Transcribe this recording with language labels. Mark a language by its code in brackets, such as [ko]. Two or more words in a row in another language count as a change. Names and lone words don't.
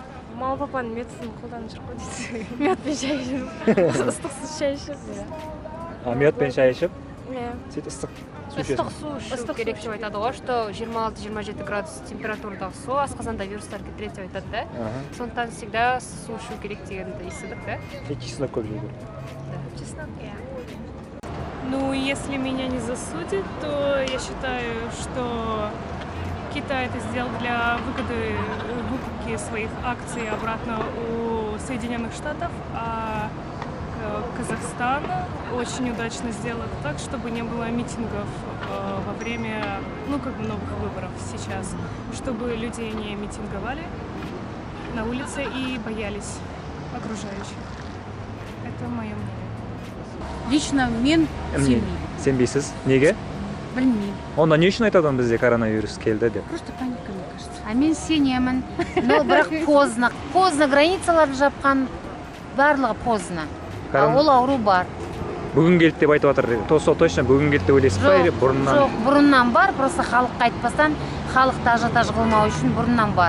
[kk] Мама папаның методын қолданып жүр ғой дейді. Мед пен шай ішіп, ыстықсыз шай ішіп. Мед пен шай ішіп, Иә. сөйтіп ыстық су Ыстық ішесің. су ішу керек деп айтады ғой, что 26-27 градус температурадағы су асқазанда вирустар кетіреді деп айтады да. Сондықтан всегда су ішу керек дегенді естідік, да? Чеснок көп жеу керек. [ru] Честно, Ну, если меня не засудят, то я считаю, что Китай это сделал для выгоды выкупки своих акций обратно у Соединенных Штатов, а Казахстан очень удачно сделал это так, чтобы не было митингов во время, новых выборов сейчас, чтобы люди не митинговали на улице и боялись окружающих. Это мое мнение. [kk] Лично мен сенбеймін. Сенбейсіз? Неге? Білмеймін. Онда не үшін айтады бізде коронавирус келді деп? [ru] Просто паника, мне кажется. [kk] А мен сенемін. Но бірақ поздно. Поздно границаларды жапқан, барлығы поздно. Ол ауру бар. Бүгін келді деп айтып жатыр. Точно бүгін келді деп ойлайсыз ба? Или бұрыннан? Жоқ, бұрыннан бар. Просто халыққа айтпастан, халықты ажиотаж қылмау үшін бұрыннан бар.